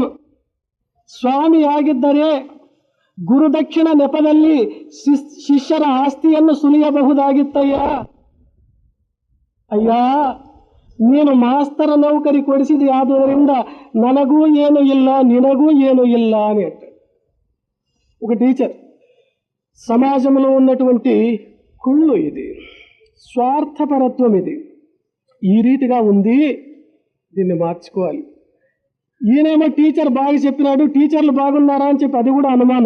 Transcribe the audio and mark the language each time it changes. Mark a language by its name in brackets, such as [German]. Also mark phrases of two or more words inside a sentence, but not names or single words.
[Kannada] ಸ್ವಾಮಿಯಾಗಿದ್ದರೆ ಗುರುದಕ್ಷಿಣ ನೆಪದಲ್ಲಿ ಶಿಷ್ಯರ ಆಸ್ತಿಯನ್ನು ಸುಲಿಯಬಹುದಾಗಿತ್ತಯ್ಯ. ಅಯ್ಯ, ನೀನು ಮಾಸ್ತರ ನೌಕರಿ ಕೊಡಿಸಿದೆಯಾದ್ದರಿಂದ ನನಗೂ ಏನೂ ಇಲ್ಲ ನಿನಗೂ ಏನೂ ಇಲ್ಲ [Telugu] అని అంటాడు ఒక టీచర్. సమాజంలో ఉన్నటువంటి కుళ్ళు ఇది, స్వార్థపరత్వం ఇది, ఈ రీతిగా ఉంది. దీన్ని మార్చుకోవాలి. ఈయనేమో టీచర్ బాగా చెప్పినాడు, టీచర్లు బాగున్నారా అని చెప్పి అది కూడా అనుమానం.